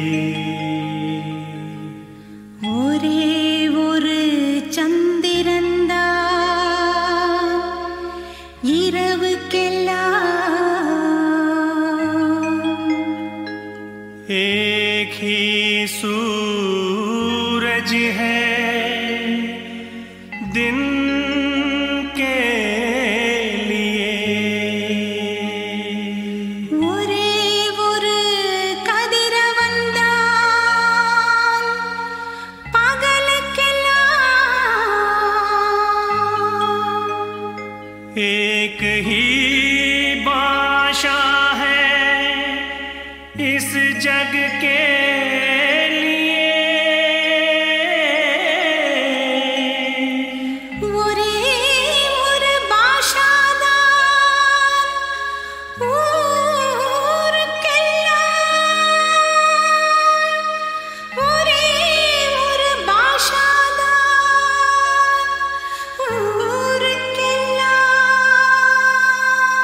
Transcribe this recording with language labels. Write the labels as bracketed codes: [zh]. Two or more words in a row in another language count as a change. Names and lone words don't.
[ta] ஒரே ஒரு சந்திரன்தான் இரவுக்கெல்லாம் [hi] एक ही सूरज है दिन के लिए [ta] ஒரே ஒரு கதிரவன்தான் பகலுக்கெல்லாம் [hi] एक ही भाषा है इस जग के [ta] ஒரே ஒரு பாஷாதான் ஊருக்கெல்லாம் ஒரே ஒரு பாஷாதான் ஊருக்கெல்லாம்